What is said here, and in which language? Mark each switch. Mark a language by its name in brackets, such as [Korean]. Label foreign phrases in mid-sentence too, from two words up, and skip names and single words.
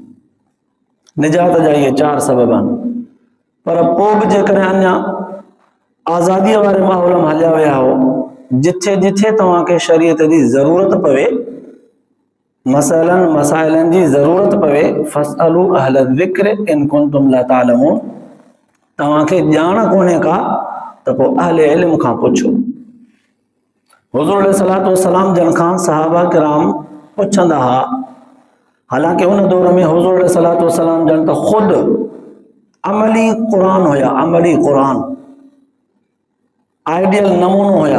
[Sindhi] निजात जा इहे 4 सबब आहिनि। पर पोइ बि जेकॾहिं अञा आज़ादीअ वारे माहौल में हलिया विया हो, जिथे जिथे तव्हांखे शरीयत जी ज़रूरत पवे, मसइलनि मसाइलनि जी ज़रूरत पवे, [Arabic] فاسألوا أهل الذكر إن كنتم لا تعلمون, [Sindhi] तव्हांखे ॼाण कोन्हे का त पोइ अहल इल्म खां पुछो। हुज़ूर [Arabic] عليه الصلاة والسلام [Sindhi] जन खां सहाबा किराम पुछंदा हुआ। हालांकि उन दौर में हुज़ूर [Arabic] عليه الصلاة والسلام [Sindhi] जन त ख़ुदि अमली क़ुरान हुया, अमली क़ुरान आइडियल नमूनो हुया।